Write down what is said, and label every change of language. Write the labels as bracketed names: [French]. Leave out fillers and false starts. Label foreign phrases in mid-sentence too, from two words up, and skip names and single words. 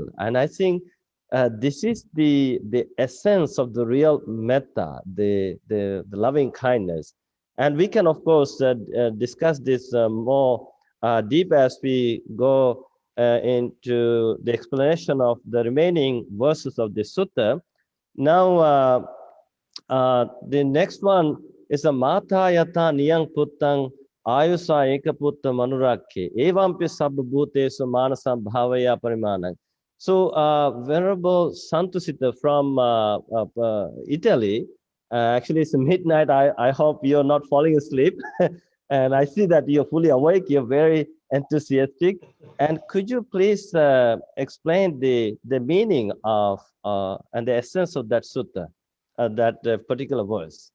[English] And I think this is the essence of the real metta, the loving kindness. And we can, of course, discuss this more deep as we go into the explanation of the remaining verses of the sutta. Now, the next one is a [Pali] mata yata niyang puttang ayusa ekaputta manurakhe evampi sabba bhutesu manasam bhavaya parimanang. [English] So, Venerable Santusita from Italy, actually it's midnight. I hope you're not falling asleep. And I see that you're fully awake. You're very enthusiastic. And could you please explain the meaning of and the essence of that sutta, that particular verse?